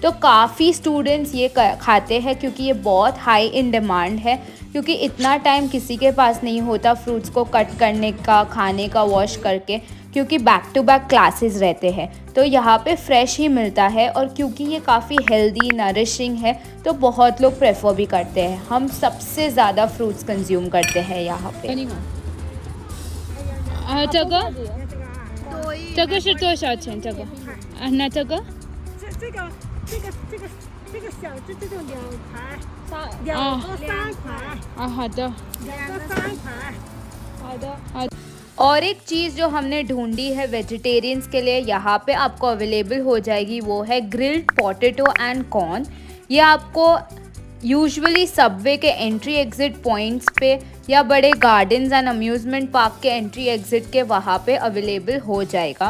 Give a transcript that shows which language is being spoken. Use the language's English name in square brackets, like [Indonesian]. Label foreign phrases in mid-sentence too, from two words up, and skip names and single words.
[Hindi] तो काफ़ी स्टूडेंट्स ये खाते हैं क्योंकि ये बहुत [English] high in demand [Hindi] है, क्योंकि इतना टाइम किसी के पास नहीं होता फ्रूट्स को कट करने का, खाने का, वॉश करके, क्योंकि [English] back to back classes [Hindi] रहते हैं। तो यहाँ पे फ्रेश ही मिलता है और क्योंकि ये काफ़ी [English] healthy, nourishing [Hindi] है तो बहुत लोग प्रेफर भी करते हैं। हम सबसे ज़्यादा [English] fruits consume [Hindi] करते हैं यहाँ पे। [Chinese] 这个这个是多少钱？这个那这个这个小只这种2盘，2个3块，好的 2个3块。好的。 [Hindi] और एक चीज़ जो हमने ढूंढी है वेजिटेरियंस के लिए, यहाँ पे आपको अवेलेबल हो जाएगी, वो है [English] grilled potato and corn. [Hindi] ये आपको [English] usually subway [Hindi] के [English] entry exit points [Hindi] पे या बड़े [English] gardens and amusement park [Hindi] के [English] entry exit [Hindi] के वहाँ पे अवेलेबल हो जाएगा।